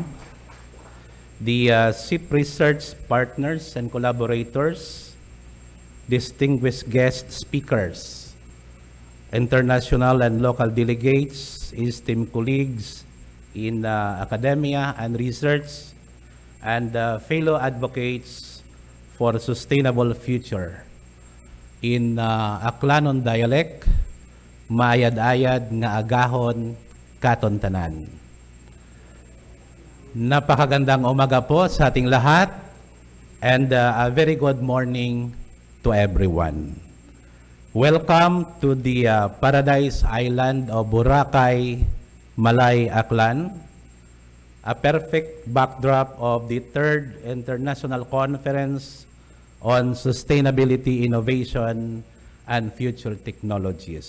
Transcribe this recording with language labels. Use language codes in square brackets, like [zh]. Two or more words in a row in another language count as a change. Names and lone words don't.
[en] The ICSIFT research partners and collaborators, distinguished guest speakers, international and local delegates, esteemed colleagues in academia and research, and fellow advocates for a sustainable future. In Aklanon dialect, [akl] maayad-ayad nga agahon katon tanan. [tl] Napakagandang umaga po sa ating lahat, [en] and a very good morning to everyone. Welcome to the Paradise Island of Boracay, Malay, Aklan, a perfect backdrop of the 3rd International Conference on Sustainability, Innovation, and Future Technologies.